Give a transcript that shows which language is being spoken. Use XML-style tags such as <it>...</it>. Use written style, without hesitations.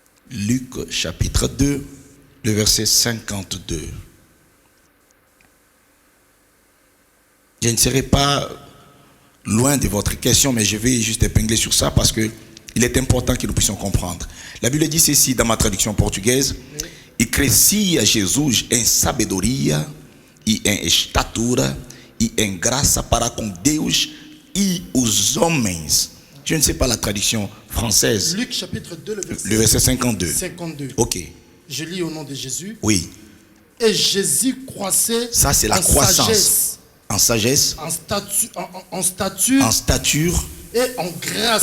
<fr>Luc chapitre 2, le verset 52. Je ne serai pas loin de votre question, mais je vais juste épingler sur ça parce que il est important que nous puissions comprendre. La Bible dit ceci dans ma traduction portugaise.</fr> <pt>E crescia Jesus em sabedoria e em estatura e em graça para com Deus e os homens.</pt> <fr>Je ne sais pas la traduction française. Luc chapitre 2, le verset 52. 52. Ok. Je lis au nom de Jésus. Oui. Et Jésus croissait. Ça c'est la croissance. Sagesse, en sagesse. En stature. En stature. Et en grâce.</fr>